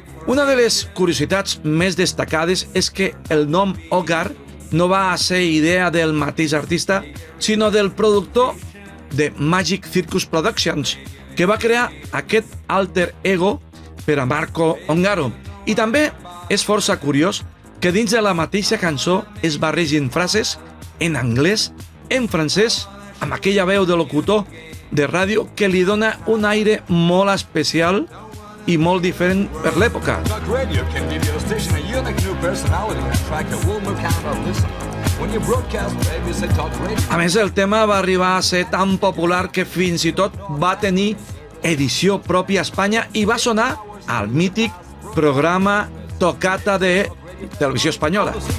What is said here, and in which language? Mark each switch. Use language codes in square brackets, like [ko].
[ca] Una de les curiositats més destacades és que el nom Hogar no va ser idea del mateix artista, sinó del productor de Magic Circus Productions, que va crear aquest alter ego per a Marco Ongaro. I també és força curiós que dins de la mateixa cançó es barregin frases en anglès, en francès, amb aquella veu de locutor de ràdio que li dona un aire molt especial i molt diferent per l'època. [en] Talk Radio can give your station a unique new personality and attract a will no count of listeners. [ca] A més, el tema va arribar a ser tan popular que fins i tot va tenir edició pròpia a Espanya i va sonar al mític programa Tocata de Televisió Espanyola.